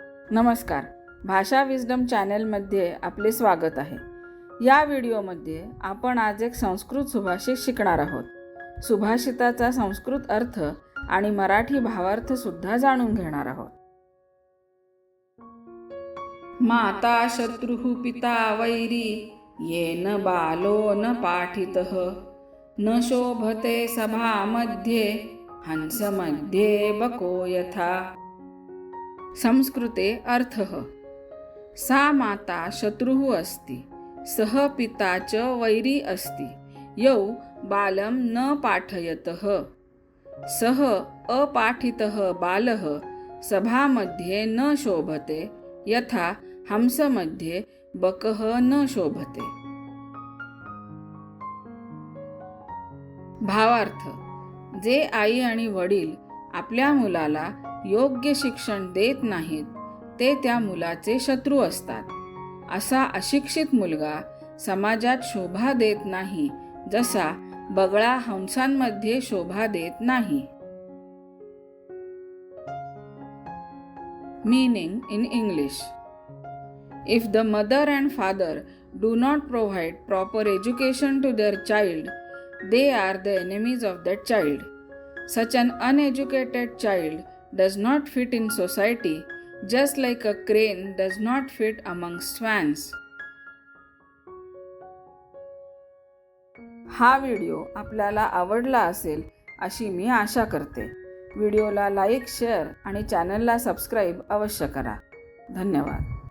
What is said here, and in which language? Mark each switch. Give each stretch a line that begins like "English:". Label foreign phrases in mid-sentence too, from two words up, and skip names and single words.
Marathi: नमस्कार. भाषा विजडम चॅनलमध्ये आपले स्वागत आहे. या व्हिडिओमध्ये आपण आज एक संस्कृत सुभाषित शिकणार आहोत. सुभाषिताचा संस्कृत अर्थ आणि मराठी भावार्थ सुद्धा जाणून घेणार आहोत.
Sanskrit: माता शत्रुः पिता वैरी येन बालो न पाठितः न शोभते सभामध्ये हंसमध्ये बको यथा. संस्कृते अर्थः सा माता शत्रुः अस्ति, सः पिता च वैरी अस्ति, यौ बालं न पाठयतः, सः अपाठितः बालः सभामध्ये न शोभते यथा हंसमध्ये बकः न शोभते.
Marathi: भावार्थ: जे आई आणि वडील आपल्या मुलाला योग्य शिक्षण देत नाहीत ते त्या मुलाचे शत्रू असतात. असा अशिक्षित मुलगा समाजात शोभा देत नाही, जसा बगळा हंसांमध्ये शोभा देत नाही.
English: Meaning in English. If the mother and father do not provide proper education to their child, they are the enemies of that child. Such an uneducated child does not fit in society, just like a crane does not fit among swans.
Marathi: हा व्हिडिओ आपल्याला आवडला असेल अशी मी आशा करते. व्हिडिओला लाईक, शेअर आणि चॅनलला सबस्क्राईब अवश्य करा. धन्यवाद.